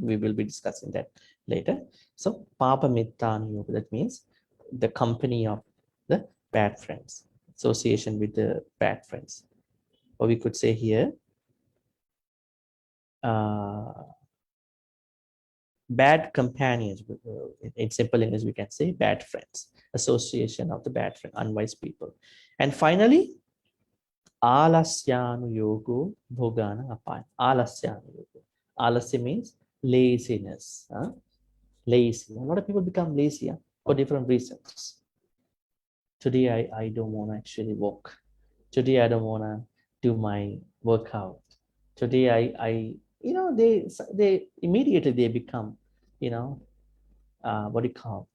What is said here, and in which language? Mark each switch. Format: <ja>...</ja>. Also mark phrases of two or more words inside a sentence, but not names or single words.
<en>We will be discussing that later. So</en> <pi>Papa Mittanu Yoga,</pi> <en>that means the company of the bad friends, association with the bad friends. Or we could say here, bad companions. In simple English, we can say bad friends, association of the bad friend, unwise people. And finally,</en> <pi>Alasyanu yogo bhogana apaya. Alasyanu yogo.</pi> <en>Alasya means laziness. Lazy. A lot of people become lazy for different reasons. Today I don't want to actually walk. Today I don't want to do my workout. Today they immediately they become you know, what do you call?</en>